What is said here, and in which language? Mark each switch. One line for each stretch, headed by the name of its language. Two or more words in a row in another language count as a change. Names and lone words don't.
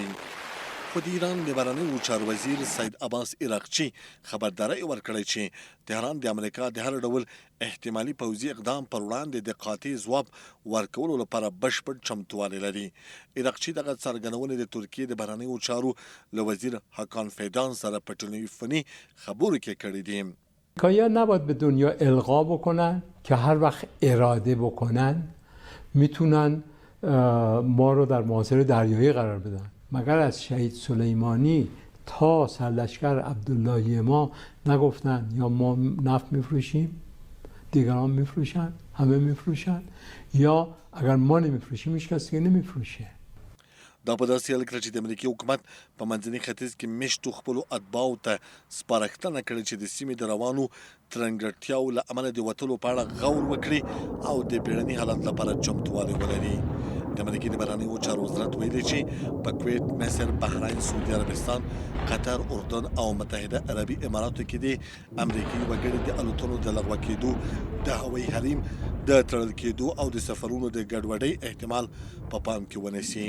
Pashto: خو د ایران د بهرنیو چارو وزیر سید عباس عراقچي خبرداری ورکړی چې تهران د امریکا د هر ډول احتمالي پوځي اقدام پر وړاندې د قاطع ځواب ورکولو لپاره بشپړ چمتوالی لري. عراقچي دغه څرګندونې د ترکیې د بهرنیو چارو له وزیر حکان فیدان سره په تلویزیوني خبرو کې کړي دي.
Persian: امریکایی‌ها نباید به دنیا القا بکنن که هر وقت اراده بکنن میتونن ما رو در محاصره دریایی قرار بدن. مگر از شهید سلیمانی تا سرلشکر عبداللهی ما نگفتن یا ما نفت میفروشیم، دیگران میفروشن، همه میفروشن، یا اگر ما نمیفروشیم هیچ کسی که نمیفروشه.
Pashto: دا په داسې حال کې چې د امریکې حکومت په منځني ختیځ کې میشتو خپلو اتباعو ته سپارښتنه کړې چې د سیمې د روانو ترنګړتیاو له امله د وتلو په اړه غور وکړي او د بیړني حالت لپاره چمتوالی ولري. د امریکې د بهرنیو چارو وزارت ویلي چې په کویت، مصر، بحرین، سعودي عربستان، قطر، اردن او متحده عربي اماراتو کې د امریکایي وګړي د الوتنو د لغوه کېدو، د هوایي حریم د تړل کېدو او د سفرونو د ګډوډۍ احتمال په پام کې ونیسي.